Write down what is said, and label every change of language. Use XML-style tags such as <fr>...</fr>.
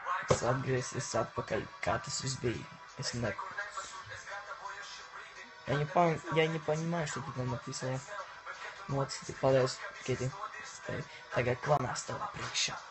<lv>Es atgriezies atpakaļ, kā tas viss bija. Es ne...</lv> <ru>Я не понимаю, что ты там написала.</ru> <lv>Nu, вот, paldies, Kiti. Tagad klanās tavā priekšā.</lv>